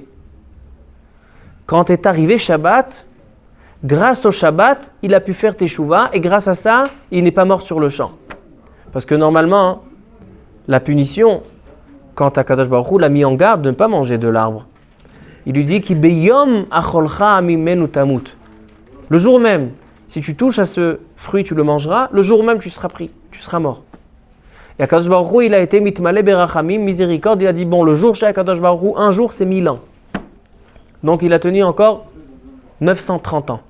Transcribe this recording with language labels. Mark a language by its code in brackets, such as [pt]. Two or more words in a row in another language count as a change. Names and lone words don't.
[fr] Quand est arrivé Shabbat, grâce au Shabbat, il a pu faire Teshuvah, et grâce à ça, il n'est pas mort sur le champ. Parce que normalement, la punition, quand Akadosh Baruch Hu l'a mis en garde de ne pas manger de l'arbre, il lui dit « [he] ביום אכלך ממנו תמות [fr] » Le jour même, si tu touches à ce fruit, tu le mangeras, le jour même tu seras pris, tu seras mort. Et Akadosh Baruch Hu, il a été [he] מתמלא ברחמים, [fr] miséricorde, il a dit bon, le jour chez Akadosh Baruch Hu, un jour c'est 1000 ans. Donc il a tenu encore 930 ans.